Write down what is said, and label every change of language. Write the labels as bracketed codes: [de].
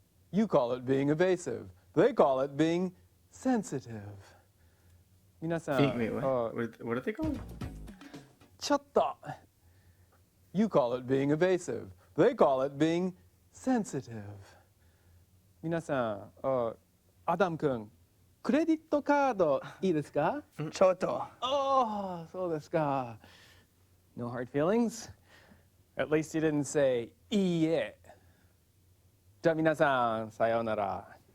[en] You call it being evasive. They call it being sensitive. [ja] 皆さん, [en] Wait, what? What are they called? [ja] ちょっと. [en] You call it being evasive. They call it being sensitive. [ja] 皆さん、アダム君、クレディットカードいいですか？ちょっと。 [en] Oh, [ja] そうですか。 [en] No hard feelings? At least you didn't say いいえ。 [ja] じゃあ皆さん、さようなら。